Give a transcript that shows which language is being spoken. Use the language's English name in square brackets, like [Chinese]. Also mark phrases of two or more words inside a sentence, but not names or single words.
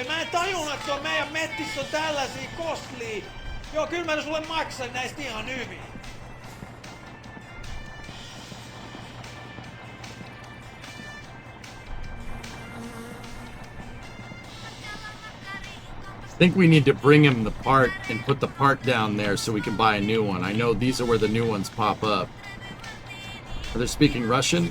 [Finnish] Mä en tajunnut, että tuo meidän mettissä on tällaisia kostlia. Joo, kyllä mä sulle maksan näistä ihan hyvin. [English] I think we need to bring him the part and put the part down there so we can buy a new one. I know these are where the new ones pop up. Are they speaking Russian?